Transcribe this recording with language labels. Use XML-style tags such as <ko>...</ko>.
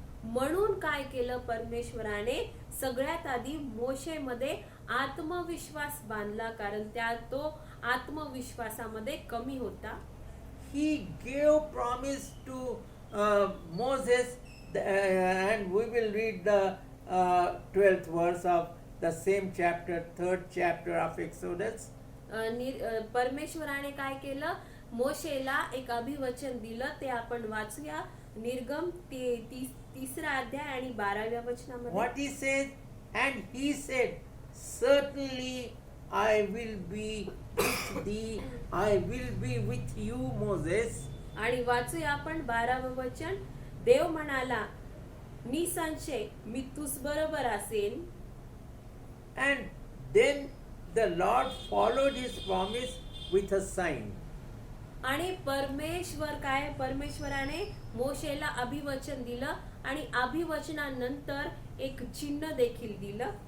<mr>म्हणून काय केलं परमेश्वराने, सगळ्यात आधी मोशेमध्ये आत्मविश्वास बांधला, कारण तो आत्मविश्वासामध्ये कमी होता.</mr> <en>He gave promise to Moses, and we will read the 12th verse of the same chapter, 3rd chapter of Exodus.</en> <mr>परमेश्वराने काय केलं, मोशेला एक अभिवचन दिलं, ते आपण वाचूया. निर्गम 3रा अध्याय आणि 12व्या वचनामध्ये.</mr> <en>What he says, and he said, certainly I will be with thee, I will be with you, Moses.</en> <mr>आणि वाचूया आपण 12वं वचन. देव म्हणाला, निसंशय मी तुझ बरोबर असेन.</mr> <en>And then the Lord followed his promise with a sign.</en> <mr>आणि परमेश्वराने मोशेला अभिवचन दिलं आणि अभिवचनानंतर एक चिन्ह देखील दिलं.</mr>